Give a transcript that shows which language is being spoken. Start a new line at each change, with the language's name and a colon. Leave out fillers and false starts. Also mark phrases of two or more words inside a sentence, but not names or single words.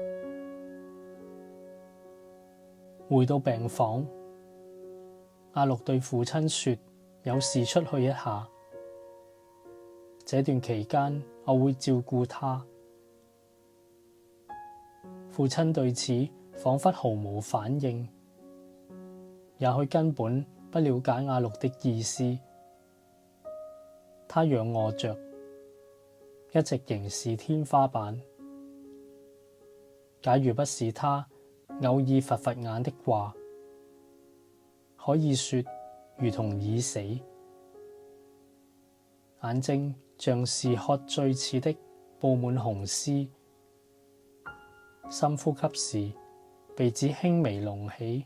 Chinese: 回到病房，阿綠對父親說有事出去一下，這段期間我會照顧他。父親對此仿佛毫無反應，也許根本不了解阿綠的意思。他仰臥着，一直凝視天花板。假如不是他偶爾佛佛眼的話，可以說如同已死，眼睛像是喝醉似的布滿紅絲，深呼吸時鼻子輕微隆起。